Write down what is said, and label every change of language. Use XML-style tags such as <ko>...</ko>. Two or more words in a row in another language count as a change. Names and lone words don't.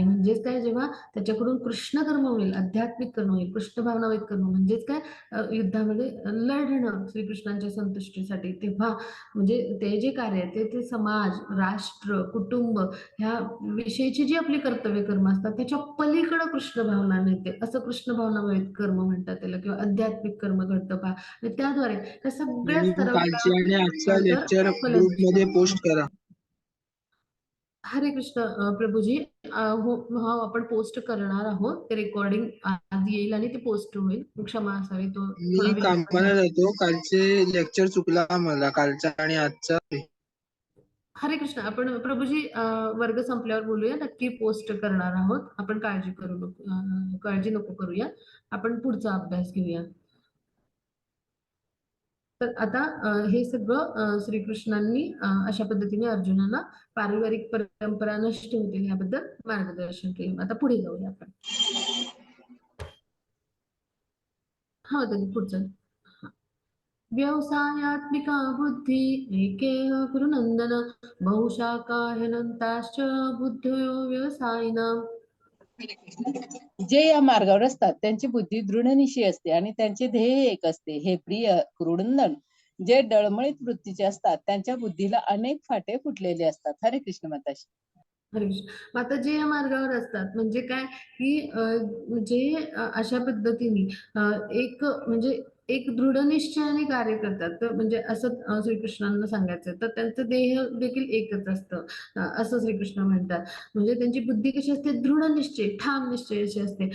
<mr>म्हणजेच काय, जेव्हा त्याच्याकडून कृष्ण कर्म होईल, आध्यात्मिक कर्म होईल, कृष्ण भावना व्यक्त करणं, म्हणजेच काय, युद्धामध्ये लढणं श्रीकृष्णांच्या संतुष्टीसाठी, तेव्हा म्हणजे ते जे कार्य आहे ते समाज, राष्ट्र, कुटुंब ह्या विषयीची जी आपली कर्तव्य कर्म असतात त्याच्या पलीकडं कृष्ण भावना मिळते. असं कृष्ण भावना व्यक्त कर्म म्हणतात त्याला, किंवा आध्यात्मिक कर्म घडतं पहा. आणि त्याद्वारे त्या सगळ्या आणि स्तरावर काय कालची आणि आजचा होतं? तर लेक्चर ग्रुपमध्ये फलनिष्पत्ती पोस्ट होते. करा. हरे कृष्ण प्रभूजी. हो, हो, आपण पोस्ट करणार आहोत. ते रेकॉर्डिंग आज येईल आणि ते पोस्ट होईल. क्षमा असावी, तो थोडा मी विलंब कामाला झाला. जातो. कालचे लेक्चर चुकला मला, कालचा आणि आजचा. हरे कृष्ण. आपण प्रभूजी वर्ग संपल्यावर बोलूया. नक्की पोस्ट करणार आहोत. आपण काळजी नको करूया. आपण पुढचा अभ्यास घेऊया. तर आता हे सगळं श्रीकृष्णांनी अशा पद्धतीने अर्जुनाला पारिवारिक परंपरा नष्ट होतील याबद्दल मार्गदर्शन केलं. आता पुढे जाऊया आपण. हा, तर पुढचं.</mr> <sa>व्यवसायात्मिका बुद्धी एकेह कुरुनंदन, बहुशाखा ह्यनन्ताश्च बुद्धयो व्यवसायिनाम्.</sa> <mr>जे या मार्गावर असतात त्यांची बुद्धी दृढनिश्चयी असते आणि त्यांचे ध्येय एक असते. हे प्रिय क्रूडनंदन, जे डळमळीत वृत्तीचे असतात त्यांच्या बुद्धीला अनेक फाटे फुटलेले असतात. हरे कृष्ण माताजी. हरे कृष्ण. मग आता जे या मार्गावर असतात म्हणजे काय, की जे अशा पद्धतीने म्हणजे एक दृढ निश्चयाने कार्य करतात, तर म्हणजे असं श्रीकृष्णांना सांगायचं तर त्यांचं देह देखील एकच असतं, असं श्रीकृष्ण म्हणतात. म्हणजे त्यांची बुद्धी कशी असते? दृढ निश्चय, ठाम निश्चय अशी असते.</mr>